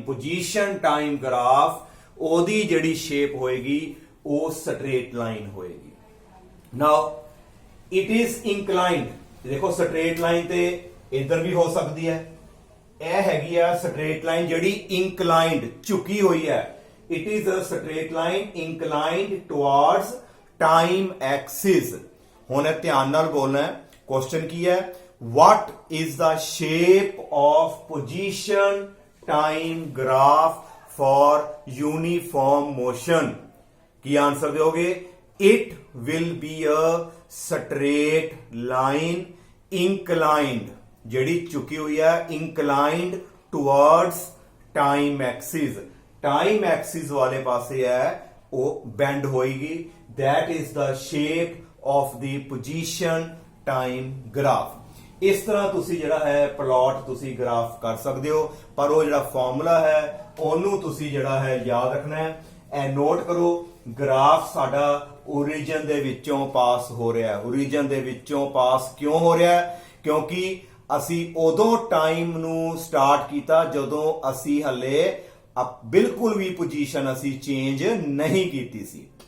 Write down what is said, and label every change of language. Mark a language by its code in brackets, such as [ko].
[pa] Position time graph ਉਹਦੀ ਜਿਹੜੀ shape ਹੋਏਗੀ ਉਹ ਸਟ੍ਰੇਟ ਲਾਈਨ ਹੋਏਗੀ। [en] now it is inclined, [pa] ਦੇਖੋ ਸਟ੍ਰੇਟ ਲਾਈਨ ਤੇ ਇੱਧਰ ਵੀ ਹੋ ਸਕਦੀ ਹੈ। ਇਹ ਹੈਗੀ ਆ ਸਟ੍ਰੇਟ ਲਾਈਨ ਜਿਹੜੀ ਇੰਕਲਾਈਨਡ ਝੁਕੀ ਹੋਈ ਹੈ। [en] It is a straight line inclined towards time axis. [pa] ਹੁਣ ਇਹ ਧਿਆਨ ਨਾਲ ਬੋਲਣਾ ਹੈ। ਕੁਐਸਚਨ ਕੀ ਹੈ? [en] what is the shape of position time graph for uniform motion? [pa] Ki answer ਦਿਓਗੇ? [en] it will be a straight line inclined, [pa] ਜਿਹੜੀ ਝੁਕੀ ਹੋਈ ਹੈ [en] inclined towards time axis, time axis [pa] ਵਾਲੇ ਪਾਸੇ ਹੈ ਉਹ [en] bend ਹੋਏਗੀ। that is the shape of the position time graph। [pa] ਇਸ ਤਰ੍ਹਾਂ ਤੁਸੀਂ ਜਿਹੜਾ ਹੈ ਪਲਾਟ ਤੁਸੀਂ ਗ੍ਰਾਫ ਕਰ ਸਕਦੇ ਹੋ, ਪਰ ਉਹ ਜਿਹੜਾ ਫਾਰਮੂਲਾ ਹੈ ਉਹਨੂੰ ਤੁਸੀਂ ਜਿਹੜਾ ਹੈ ਯਾਦ ਰੱਖਣਾ ਹੈ। ਇਹ ਨੋਟ ਕਰੋ, ਗ੍ਰਾਫ ਸਾਡਾ ਓਰੀਜਨ ਦੇ ਵਿੱਚੋਂ ਪਾਸ ਹੋ ਰਿਹਾ ਹੈ। ਓਰੀਜਨ ਦੇ ਵਿੱਚੋਂ ਪਾਸ ਕਿਉਂ ਹੋ ਰਿਹਾ ਹੈ? ਕਿਉਂਕਿ ਅਸੀਂ ਉਦੋਂ ਟਾਈਮ ਨੂੰ ਸਟਾਰਟ ਕੀਤਾ ਜਦੋਂ ਅਸੀਂ ਹਲੇ ਬਿਲਕੁਲ ਵੀ ਪੋਜੀਸ਼ਨ ਅਸੀਂ ਚੇਂਜ ਨਹੀਂ ਕੀਤੀ ਸੀ।